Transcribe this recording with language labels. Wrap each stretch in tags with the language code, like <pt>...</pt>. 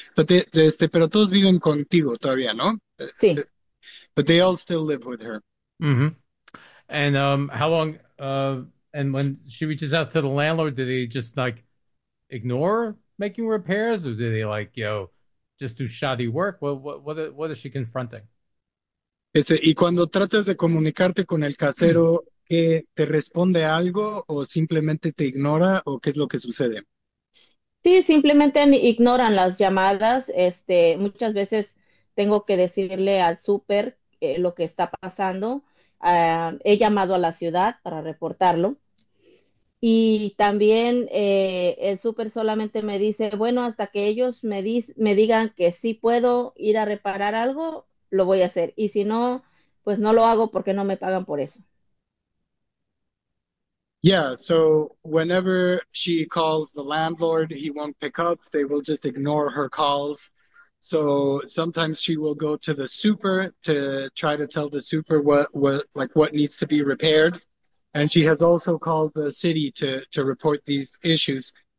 <es>But pero todos viven contigo todavía, ¿no? Sí.</es> <en>But they all still live with her. And how long and when she reaches out to the landlord, do they just like ignore making repairs, or do they like just do shoddy work? What is she confronting?</en> <es>Y cuando tratas de comunicarte con el casero, ¿qué te responde algo o simplemente te ignora o qué es lo que sucede? Sí, simplemente ignoran las llamadas. Muchas veces tengo que decirle al súper lo que está pasando. He llamado a la ciudad para reportarlo. Y también el súper solamente me dice, bueno, hasta que ellos me digan que sí puedo ir a reparar algo, lo voy a hacer. Y si no, pues no lo hago porque no me pagan por eso.</es> <en>Yeah, so whenever she calls the landlord, he won't pick up. They will just ignore her calls. So sometimes she will go to the super to try to tell the super what needs to be repaired. And she has also called the city to report these issues.</en>